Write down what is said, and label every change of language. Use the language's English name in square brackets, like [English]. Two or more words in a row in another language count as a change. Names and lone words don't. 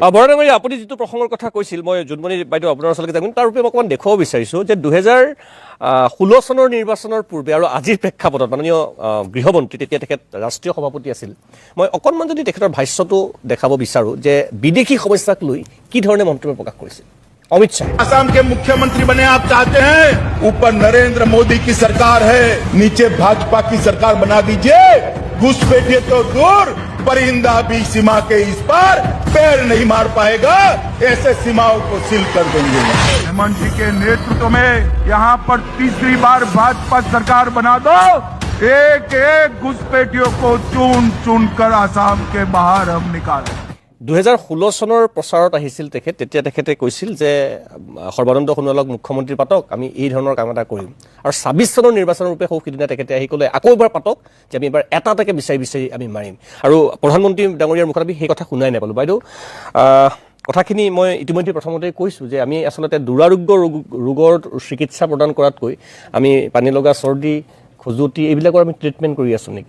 [Assamese] বৰডাঙৰীয়া আপুনি যিটো প্ৰসংগৰ কথা কৈছিল মই জোনমণি বাইদেউ আপোনাৰ ওচৰলৈকে যাম তাৰ ৰূপে অকণমান দেখুৱাব বিচাৰিছোঁ যে 2016 চনৰ নিৰ্বাচনৰ পূৰ্বে আৰু আজিৰ প্ৰেক্ষাপটত মাননীয় গৃহমন্ত্ৰী তেতিয়া তেখেত ৰাষ্ট্ৰীয় সভাপতি আছিল মই অকণমান যদি তেখেতৰ ভাষ্যটো দেখাব বিচাৰোঁ যে বিদেশী সমস্যাক লৈ কি ধৰণে মন্তব্য প্ৰকাশ কৰিছিল अमित शाह [Hindi] असम के मुख्यमंत्री बने आप चाहते हैं ऊपर नरेंद्र मोदी की सरकार है नीचे भाजपा की सरकार बना दीजिए घुसपैठिए तो दूर परिंदा भी सीमा के इस पार पैर नहीं मार पाएगा ऐसे सीमाओं को सील कर देंगे हेमंत जी के नेतृत्व में यहाँ पर तीसरी बार भाजपा सरकार बना दो एक एक घुसपैठियों को चुन चुन कर आसाम के बाहर हम निकालें [Assamese] 2016 চনৰ প্ৰচাৰত আহিছিল তেতিয়া তেখেতে কৈছিল যে সৰ্বানন্দ সোণোৱালক মুখ্যমন্ত্ৰী পাতক আমি এই ধৰণৰ কাম এটা কৰিম আৰু 26 চনৰ নিৰ্বাচনৰ ৰূপে সিদিনা তেখেতে আহি ক'লে আকৌ এবাৰ পাতক যে আমি এবাৰ এটাকে বিচাৰি আমি মাৰিম আৰু প্ৰধানমন্ত্ৰী ডাঙৰীয়াৰ মুখত আমি সেই কথা শুনাই নাপালোঁ বাইদেউ কথাখিনি মই ইতিমধ্যে প্ৰথমতে কৈছোঁ যে আমি আচলতে দুৰাৰোগ্য ৰোগৰ চিকিৎসা প্ৰদান কৰাতকৈ আমি পানী লগা চৰ্দি খজুৱতি এইবিলাকৰ আমি ট্ৰিটমেণ্ট কৰি আছোঁ নেকি